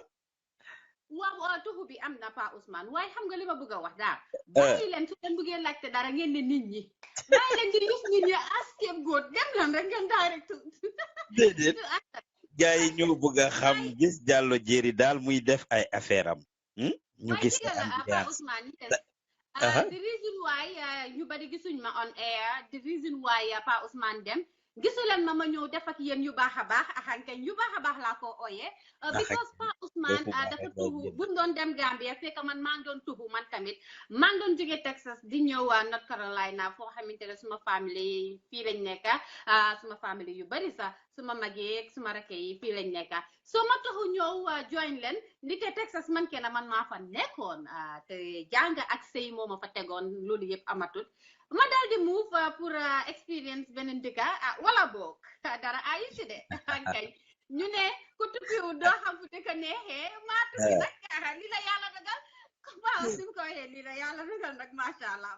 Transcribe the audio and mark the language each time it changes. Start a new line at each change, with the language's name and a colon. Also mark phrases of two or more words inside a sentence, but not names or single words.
Wolof: waaw tuxu bi am na Pa Ousmane waaye xam nga li ma bëgg a wax daal bàyyi leen su leen bëggee laajte dara ngeen ne nit ñi bàyyi leen di gis nit ñi askeem góor dem leen rek ngeen direct déedéet gars yi ñoo bëgg a xam gis Jallow Jerry daal muy def ay affaire am ñu gis Pa Ousmane
English: the reason why
Wolof: ñu bari gisuñ ma
English: on air the reason why
Wolof: Pa Ousmane dem gisuleen ma ñëw def ak yéen yu baax a baax axankañ yu baax a baax laa ko ooyee because Pa Ousmane dafa tuxu buñ doon dem Gambia fekk man maa ngi doon tuxu man tamit maa ngi doon jóge Texas di ñëw North Carolina foo xamante ne suma famille fii lañ nekk suma famille yu bari sax suma mag yi suma rakk yi fii lañ nekk soo ma taxu ñëw join leen ndike Texas man kenn man maa fa nekkoon te jàng ak sëy moo ma fa tegoon loolu yëpp amatut ma daal di move pour experience beneen dëkka wala boog dara ayi si de kay ñu ne ku tukkiwu doo xam fu dëkk neexee maa tukki nag li la yàlla dogal waaw su ko waxee li la yàlla dogal nag
Arabic: ما شاء الله